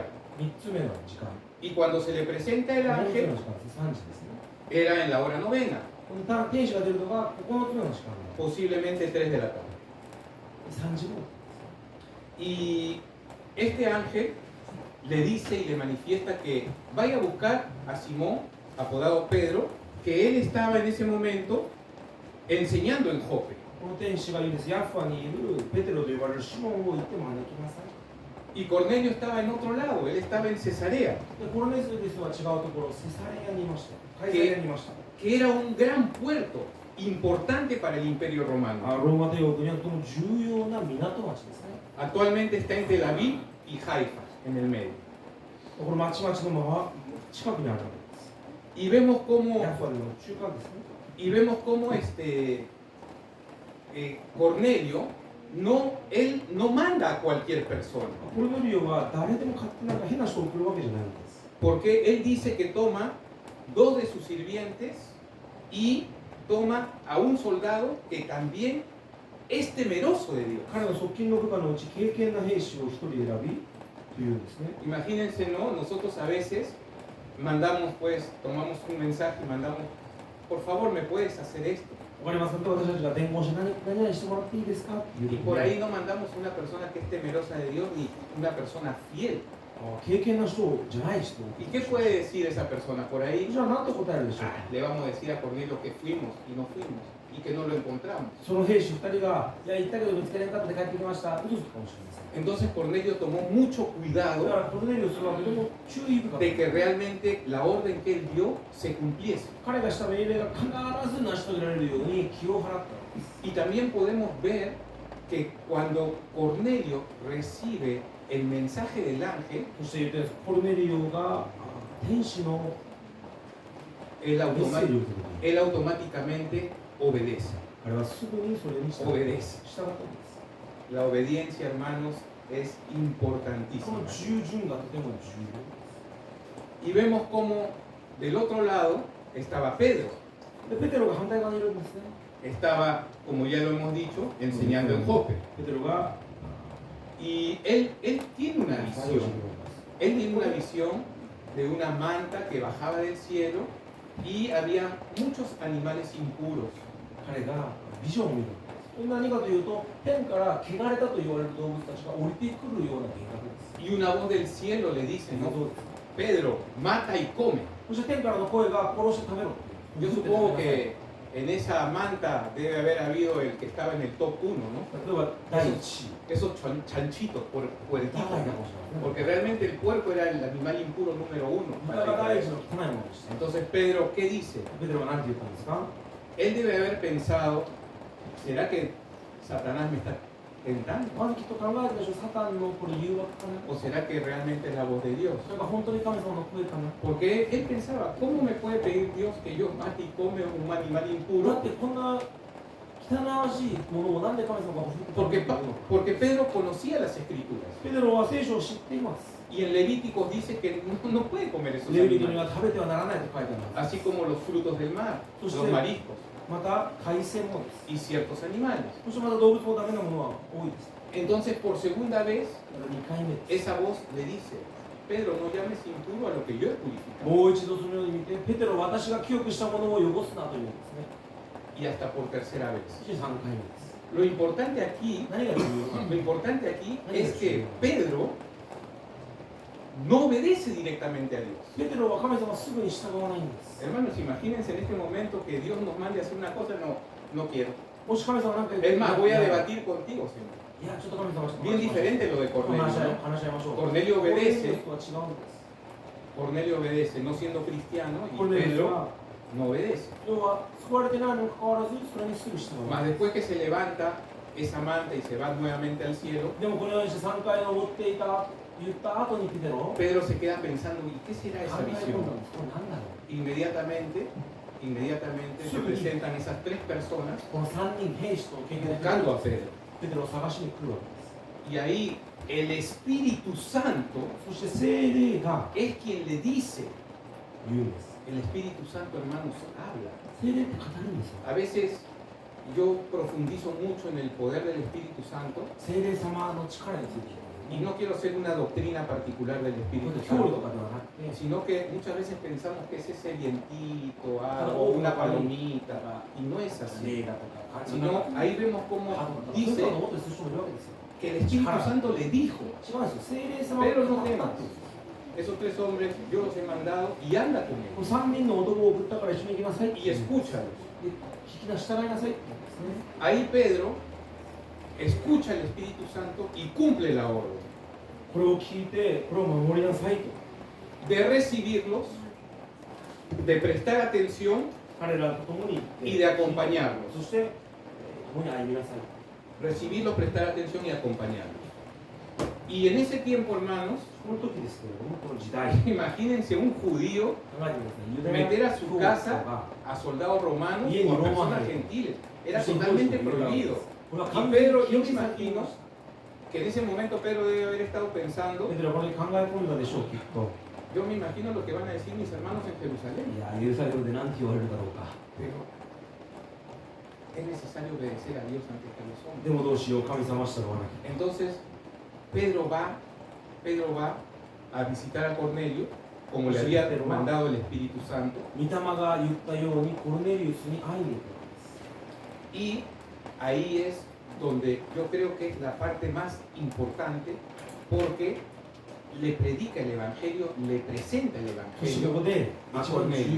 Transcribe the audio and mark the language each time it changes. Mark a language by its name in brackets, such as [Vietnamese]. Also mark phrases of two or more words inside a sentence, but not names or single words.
[Japanese] 3 つ目の時間。 [Spanish] y cuando se le presenta el [Japanese] 9つ目の [Spanish] ángel [Japanese] 時間です。3時ですね。 [Spanish] era en la hora novena, [Japanese] この天使が出るのが9つ目の時間なんで [Spanish] posiblemente 3 de la tarde. [Japanese] す。3時頃。 [Spanish] Y este ángel le dice y le manifiesta que vaya a buscar a Simón, apodado Pedro, que él estaba en ese momento enseñando en Jope. [Japanese] この天使が言うんです。ヤッファにいるペテロと呼ばれるシモンを行って招きなさい。 [Spanish] Y Cornelio estaba en otro lado, él estaba en Cesarea, [Japanese] でコロネスですとは違うところ、セサレアにいました。カイサレアにいました。 [Spanish] que era un gran puerto importante para el Imperio [Japanese] ロ [Spanish] Romano. [Japanese] ーマ帝国にはとても重要な港町ですね。 [Spanish] Actualmente está en Tel Aviv y Haifa, en el medio. [Japanese] これ町々の近くにあるわけです。 [Spanish] Y vemos cómo, [Japanese] ヤファでの中間ですね。 [Spanish] y vemos cómo Cornelio, él no manda a cualquier persona, [Japanese] コルネリオは誰でも勝手なんか変な人を送るわけじゃないんです。 [Spanish] porque él dice que toma 2 de sus sirvientes y toma a un soldado que también es temeroso de Dios. [Japanese] 彼の側近の部下のうち敬虔な兵士を一人選びというんですね。 [Spanish] Imagínense, ¿no? Nosotros a veces mandamos, pues, tomamos un mensaje y mandamos, por favor, ¿me puedes hacer esto? [Japanese] わかりますか？私たちが伝言して何々してもらっていいですかっていう [Spanish] Y [Japanese] 時 [Spanish] por [Japanese] に [Spanish] ahí no mandamos una persona que es temerosa de Dios ni una persona fiel. [Japanese] 敬虔な人じゃない人。 [Spanish] ¿Y qué puede decir esa persona por ahí? [Japanese] じゃあ何と答えるでしょうか？ [Spanish] Le vamos a decir a Cornelio que fuimos y no fuimos y que no lo encontramos. [Japanese] その兵士2人が、いや、行ったけど見つけれなかったで帰ってきました。嘘つくかもしれません。 [Spanish] Entonces Cornelio tomó mucho [Japanese] だ [Spanish] cuidado [Japanese] からコルネリオスはとても注意深く [Spanish] de que realmente la orden que él dio se cumpliese. [Japanese] 彼がした命令が必ず成し遂げられるように気を払ったわけです。 [Spanish] Y también podemos ver que cuando Cornelio recibe el mensaje del ángel, [Japanese] そして言ってコルネリオが天使の [Spanish] él, [Japanese] メッセージを受ける。 [Spanish] él automáticamente obedece. [Japanese] 彼はすぐにそれに従ったんです。 [Spanish] La obediencia, hermanos, es [Japanese] こ [Spanish] importantísima. [Japanese] の従順がとても重 [Spanish] Y vemos cómo del otro lado estaba Pedro. [Japanese] 要で、ペテロが反対側にいるんですね。 [Spanish] Estaba, como ya lo hemos dicho, enseñando en Jope. [Japanese] ペテロが [Spanish] Y él tiene una visión. Él tiene una visión de una manta que bajaba del cielo y había muchos animales impuros. [Japanese] 彼がビジョンを見る。何かというと、天から汚れたと言われる動物たちが降りてくるような計画です。 [Spanish] Y una voz del cielo le dice, [Japanese] そう [Spanish] ¿no? [Japanese] です。 [Spanish] Pedro, mata y come. [Japanese] そして天からの声が殺して食べろ。 [Spanish] Yo supongo que en esa manta debe haber habido el que estaba en el top 1, ¿no? [Japanese] 例えば第一位。 [Spanish] Esos chanchitos, puerquitos, [Japanese] 高いか [Spanish] ¿no? [Japanese] もしれない。 [Spanish] Porque realmente el puerco era el animal impuro número 1. [Japanese] これが第一の汚いものでした。 [Spanish] Entonces Pedro, ¿qué dice? [Japanese] ペテロが何て言ったんですか？ [Spanish] Él debe haber pensado, ¿será que Satanás me está tentando? [Japanese] まずきっと考えるでしょう。サタンのこれ誘惑かな。 [Spanish] ¿O será que realmente es la voz de Dios? [Japanese] それが本当に神様の声かな。 [Spanish] Porque él pensaba, ¿cómo me puede pedir Dios que yo mate y come un animal [Japanese] だ [Spanish] impuro? [Japanese] ってこんな汚らしいものをなんで神様が欲しいと [Spanish] Porque Pedro conocía las escrituras. [Japanese] ペテロは聖書を知っています。 [Spanish] Y en Levíticos dice que no puede comer esos [Japanese] レビディに [Spanish] animales. [Japanese] は食べてはならないと書いてあります。 [Spanish] Así como los frutos del mar, los mariscos [Japanese] また海鮮もです。 [Spanish] y ciertos animales. [Japanese] そしてまた動物もダメなものは多いです。 [Spanish] Entonces, por segunda vez, [Japanese] だから2回目です。 [Spanish] esa voz le dice, Pedro, no llames impuro a lo que yo he purificado. [Japanese] もう一度そのように見て、ペテロは私が記憶したものを汚すなというんですね。 [Spanish] Y hasta por tercera vez. [Japanese] そして3回目です。 [Spanish] Lo importante aquí, [Japanese] 何が重要か。 [Spanish] lo importante aquí es que Pedro no obedece directamente a Dios. [Japanese] ペテロは神様すぐに従わないんです。 [Spanish] Hermanos, imagínense en este momento que Dios nos mande a hacer una cosa, no quiero. [Japanese] もし神様なんか言って [Spanish] Es más, voy a [Japanese] いや [Spanish] debatir contigo, Señor. [Japanese] いや、ちょっと神様 [Spanish] Bien diferente lo de Cornelio, [Japanese] 話し [Spanish] ¿no? [Japanese] 話し合いましょう。 [Spanish] Cornelio [Japanese] コルネリオ [Spanish] obedece, [Japanese] スとは違うんです。 [Spanish] Cornelio obedece, no siendo cristiano, [Japanese] コル [Spanish] y [Japanese] ネリオス [Spanish] Pedro [Japanese] は [Spanish] no obedece. [Japanese] 要は救われてないにもかかわらずそれにすぐ従う。 [Spanish] Más después que se levanta esa manta y se va nuevamente al cielo, [Japanese] でもこのようにして3回登っていた言った後にペテロ [Spanish] Pedro se queda pensando, ¿y qué será [Japanese] 考 [Spanish] esa [Japanese] え込んだ [Spanish] visión? [Japanese] んです。これ何だろう。 [Spanish] Inmediatamente se presentan esas 3 personas [Japanese] この3人兵士と経験 [Spanish] buscando a Pedro. [Japanese] ペテロを探しに来るわけです。 [Spanish] Y ahí el Espíritu Santo [Japanese] そして聖霊が [Spanish] es quien le dice, [Japanese] 言うんです。 [Spanish] el Espíritu Santo, hermanos, habla. [Japanese] 聖霊って語るんですよ。 [Spanish] A veces yo profundizo mucho en el poder del Espíritu Santo [Japanese] 聖霊様の力について [Spanish] y no quiero hacer una doctrina particular del [Japanese] こ [Spanish] Espíritu [Japanese] れ教理と [Spanish] Santo, [Japanese] かではなくて、 [Spanish] sino que muchas veces pensamos que es ese vientito, algo, una palomita, y no es así. [Japanese] 霊だとか、 [Spanish] Sino ahí vemos cómo [Japanese] そういう [Spanish] dice [Japanese] のをもっとする人もいるわけですよ。 [Spanish] que el Espíritu Santo le dijo, [Japanese] 違うんですよ。聖霊様 [Spanish] Pedro [Japanese] が [Spanish] no [Japanese] 語った [Spanish] temas, [Japanese] っていうんですよ。 [Spanish] esos 3 hombres yo los he mandado y anda con [Japanese] この [Spanish] ellos [Japanese] 3人の男を送ったから一緒に行きなさいって [Spanish] y [Japanese] 言うんです。 [Spanish] escúchalos. [Japanese] で聞きな従いなさいって言うんですね。 [Spanish] Ahí Pedro escucha al Espíritu Santo y cumple la orden. [Japanese] これを聞いてこれを守りなさいと [Spanish] de recibirlos, de prestar atención [Japanese] 彼らと共に [Spanish] y de acompañarlos. [Japanese] そして共に歩みなさい [Spanish] Recibirlos, prestar atención y acompañarlos. Y en ese tiempo, hermanos, [Japanese] この時ですけれどもこの時代 [Spanish] imagínense un judío [Japanese] 考えてくださいユダヤ [Spanish] meter a su [Japanese] 教徒 [Spanish] casa [Japanese] が [Spanish] a soldados romanos Bien, o a Roma, personas bien. gentiles. Era Eso es totalmente justo, prohibido. [Japanese] これは [Spanish] Y [Japanese] 完全に [Spanish] Pedro, yo [Japanese] 禁 [Spanish] me [Japanese] 止されてい [Spanish] imagino [Japanese] ました [Spanish] que en ese momento Pedro debe haber estado pensando, [Japanese] ペテロはこれに考え込んだでしょうきっと [Spanish] yo me imagino lo que van a decir mis hermanos en Jerusalén. [Japanese] いやユルサレムで何て言われるだろうか [Spanish] Pero es necesario obedecer a Dios antes que a los [Japanese] で [Spanish] hombres. [Japanese] もどうしよう神様は従わなきゃ [Spanish] Entonces, Pedro va a visitar a Cornelio, como le había mandado el Espíritu Santo, [Japanese] 御霊が言ったようにコルネリウスに会いに行く [Spanish] y ahí es donde yo creo que es la parte más importante, porque le predica el Evangelio, le presenta el [Japanese] そしてここ [Spanish] Evangelio, [Japanese] で [Spanish] a [Japanese] 一番重 [Spanish] Cornelio.